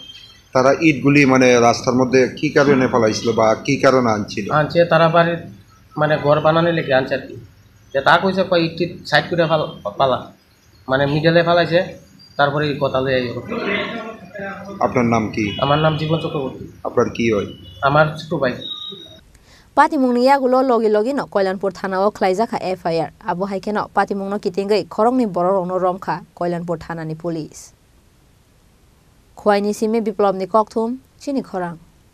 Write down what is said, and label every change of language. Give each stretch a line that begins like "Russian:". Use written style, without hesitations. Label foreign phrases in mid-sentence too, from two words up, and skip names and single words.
Bangla: তারা ইটগুলি মানে রাস্তার মধ্যে কি কারণে ফেলাইছিল বা কি কারণে আনছে তারা বাড়ির মানে ঘর বানানোর লেগে আনছে আর কি। তা কইছে ইট সাইড করে পালা মানে মিডলে ফেলাইছে, তারপরে কথা লয়ে আইব। আপনার নাম কি? আমার নাম জীবন চক্রবর্তী। আপনার কি হয়? আমার ছোট ভাই।
Kok Borok: Patimungni yagulo logi no Kalyanpur thana o khlaijaka FIR abo haike no patimungno kitingai khorokni borok no romkha Kalyanpur thana ni police. Khwaini sime biplobni kokthum chini khorang.